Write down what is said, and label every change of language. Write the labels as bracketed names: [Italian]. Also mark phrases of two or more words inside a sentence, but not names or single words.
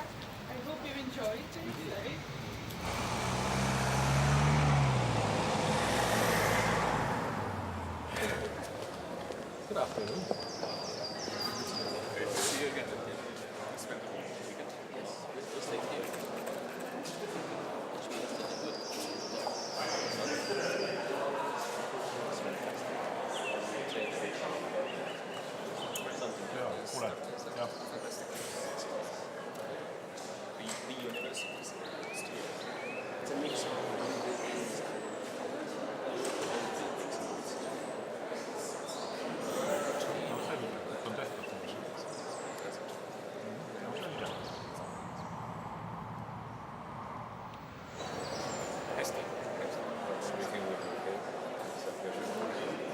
[English] I hope you enjoyed it today. Good afternoon. Great to see you again. Spend the weekend. Yes, we'll stay here. [Estonian] Kuule, jah. [English] The universities. It's a mix of [Estonian] No selge, et on tehtud. No selge. Hästi. [English] Everything will be okay. It's a pleasure.